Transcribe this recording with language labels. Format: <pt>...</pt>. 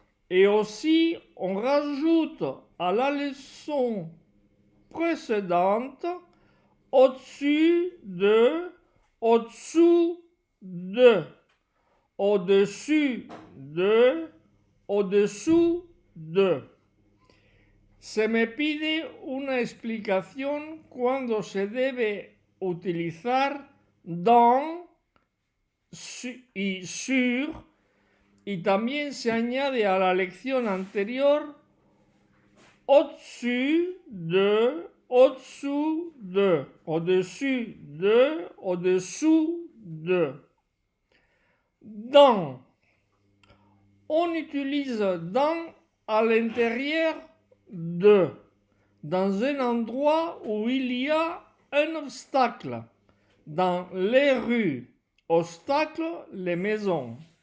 <fr>Et aussi, on rajoute à la leçon précédente au-dessus de, au-dessous de, au-dessus de, au-dessous de.</fr> <es>Se me pide una explicación cuando se debe utilizar dans y sur, y también se añade a la lección anterior</es> <fr>au-dessus de, au-dessous de,</fr> <es>au-dessus de, au-dessous de.</es> <fr>Dans. On utilise dans à l'intérieur de, dans un endroit où il y a un obstacle, dans les rues, obstacle, les maisons.</fr>